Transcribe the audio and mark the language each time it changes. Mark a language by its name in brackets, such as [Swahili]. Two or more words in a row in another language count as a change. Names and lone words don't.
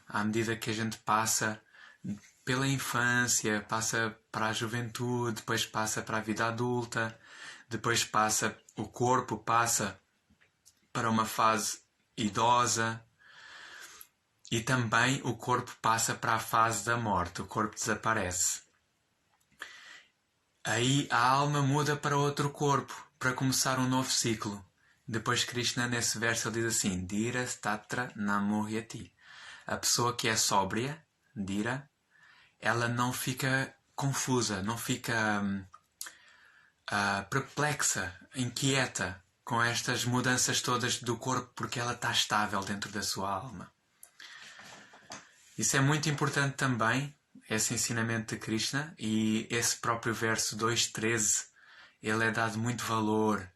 [Portuguese] À medida que a gente passa pela infância, passa para a juventude, depois passa para a vida adulta, depois o corpo passa para uma fase idosa e também o corpo passa para a fase da morte, o corpo desaparece. Aí a alma muda para outro corpo, para começar um novo ciclo. Depois Krishna nesse verso ele diz assim: [Sanskrit] धीरः तत्र न मुह्यति. [Portuguese] A pessoa que é sóbria, Dira, ela não fica confusa, não fica perplexa, inquieta com estas mudanças todas do corpo, porque ela está estável dentro da sua alma. Isso é muito importante também, esse ensinamento de Krishna, e esse próprio verso 2:13, ele é dado muito valor.